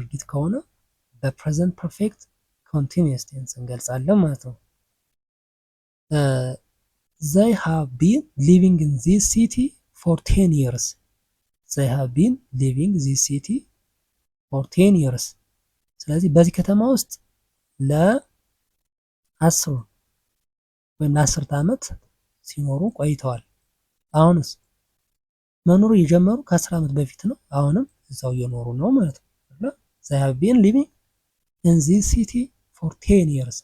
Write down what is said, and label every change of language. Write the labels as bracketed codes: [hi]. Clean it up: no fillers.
[am] ከሆነ በፕሬዘንት ፐርፌክት ኮንቲኒየስ ቴንስ እንገልጻለን ማለት ነው። [en] they have been living in this city for 10 years. they have been living this city for 10 years. [am] ስለዚህ በዚህ ከተማ ውስጥ ለ10 ወይም ለ10 ዓመት ሲኖሩ ቆይተዋል። አሁንስ መኖሩ የጀመሩ ከ10 ዓመት በፊት ነው። አሁንም እዛው እየኖሩ ነው ማለት ነው። [en] they have been living in this city for 10 years.